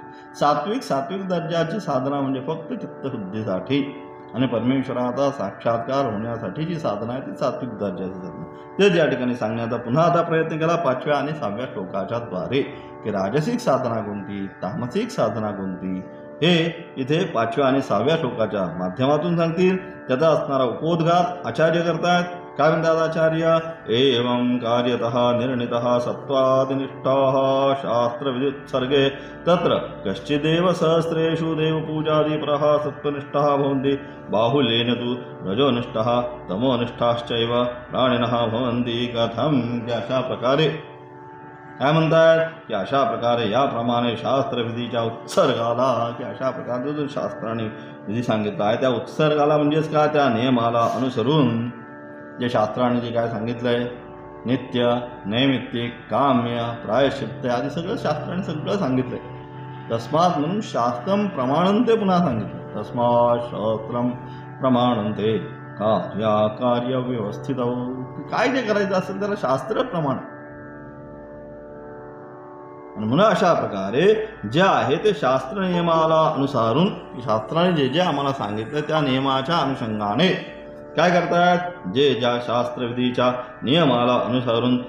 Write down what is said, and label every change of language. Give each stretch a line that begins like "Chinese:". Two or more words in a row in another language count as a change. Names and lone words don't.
Marathi: सात्विक दर्जाची साधना म्हणजे फक्त चित्तशुद्धीसाठी आणि परमेश्वराचा साक्षात्कार होण्यासाठी जी साधना आहे ती सात्विक दर्जाची साधना. तेच या ठिकाणी सांगण्याचा पुन्हा आता प्रयत्न केला 5व्या आणि 6व्या श्लोकाच्या द्वारे की राजसिक साधना कोणती, तामसिक साधना कोणती, हे इथे 5व्या आणि 6व्या श्लोकाच्या माध्यमातून सांगतील. त्याचा असणारा उपोद्घात आचार्य करतायत.
Sanskrit: काय म्हणतात आचार्य, एवं कार्यतः निर्णितः सत्त्वादिनिष्ठाः शास्त्रविदुत्सर्गे तत्र कश्चिदेव सहस्रेषु देवपूजादिपरः सत्त्वनिष्ठाः भवन्ति, बाहुल्येन तु रजोनिष्ठाः तमोनिष्ठाश्चैव प्राणिनः भवन्ति. कथं,
Marathi: की अशा प्रकारे काय म्हणतात की अशा प्रकारे याप्रमाणे शास्त्रविधीच्या उत्सर्गाला, की अशा प्रकारचा जो शास्त्राने विधी सांगितला आहे त्या उत्सर्गाला म्हणजेच काय, त्या नियमाला अनुसरून जे शास्त्राने जे काय सांगितलं आहे, नित्य, नैमित्तिक, काम्य, प्रायश्चित्त आदी सगळं शास्त्राने सगळं सांगितलं आहे. तस्मात म्हणून
Sanskrit: शास्त्रम प्रमाणंते
Marathi: पुन्हा सांगितलं.
Sanskrit: तस्मात शास्त्रम प्रमाणंते कार्य व्यवस्थित.
Marathi: काय जे करायचं असेल त्याला शास्त्र प्रमाण. आणि म्हणून अशा प्रकारे जे आहे ते शास्त्र नियमाला अनुसारून, शास्त्राने जे जे आम्हाला सांगितलं त्या नियमाच्या अनुषंगाने काय करतात, जे ज्या शास्त्रविधीच्या नियमाला अनुसरून